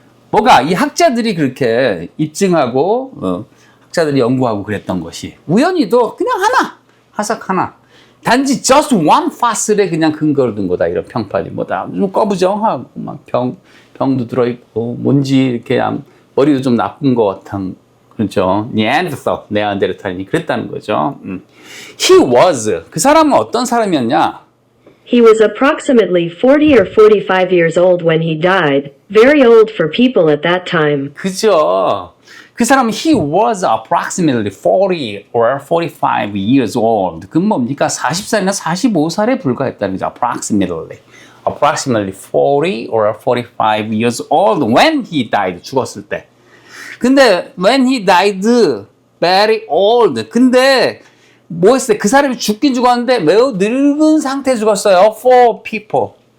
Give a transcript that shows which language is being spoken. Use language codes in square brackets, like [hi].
[ko] 뭐가 이 학자들이 그렇게 입증하고 학자들이 연구하고 그랬던 것이 우연히도 그냥 하나, 화석 하나, 단지 [en] just one fossil [ko] 에 그냥 근거를 둔 거다. 이런 평판이 뭐다, 좀 꺼부정하고 막 병도 들어있고 뭔지 이렇게 머리도 좀 나쁜 것 같은, 그렇죠. 네안데르탈인이 그랬다는 거죠. [en] He was, [ko] 그 사람은 어떤 사람이었냐? [en] He was approximately 40 or 45 years old when he died, very old for people at that time. [ko] 그죠. 그 사람은 [en] he was approximately 40 or 45 years old. [ko] 그 뭡니까? 40살이나 45살에 불과했다는 거죠. [en] approximately 40 or 45 years old when he died. [ko] 죽었을 때. 근데 [en] when he died, very old. [ko] 근데 뭐 했어요? 그 사람이 죽긴 죽었는데 매우 늙은 상태에 죽었어요. [en] For people.